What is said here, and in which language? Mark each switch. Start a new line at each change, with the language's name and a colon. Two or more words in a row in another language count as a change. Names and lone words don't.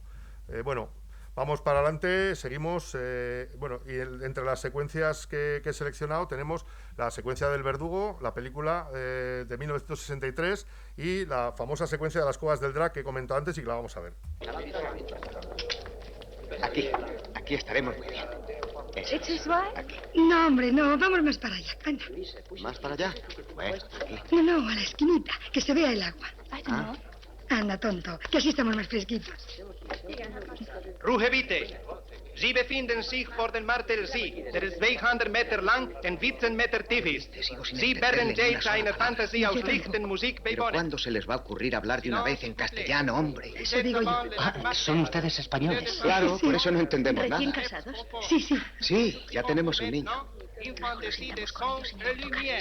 Spanish: Bueno, vamos para adelante, seguimos. Bueno, y entre las secuencias que he seleccionado tenemos la secuencia del verdugo, la película de 1963, y la famosa secuencia de las cuevas del Drac que he comentado antes y que la vamos a ver. Aquí estaremos muy bien. Aquí. No, hombre, no, vamos más para allá. Anda. ¿Más para allá? Bueno, aquí. No, a la esquinita, que se vea el agua. Anda, tonto, que así estamos más fresquitos.
German: Ruhe bitte. Sie befinden sich vor dem Martel See, der 200 Meter lang und 14 Meter tief ist. Sie werden jetzt eine Fantasie aus Lichten, Musik
Spanish: ¿Pero
German: beiwohnen.
Spanish: cuándo se les va a ocurrir hablar de una vez en castellano, hombre? Eso digo yo. ¿Son ustedes españoles? Claro, por eso no entendemos ¿Recién nada. casados? Sí, sí. Sí, ya tenemos un niño.
French: Infantesie des Sons et Lumière.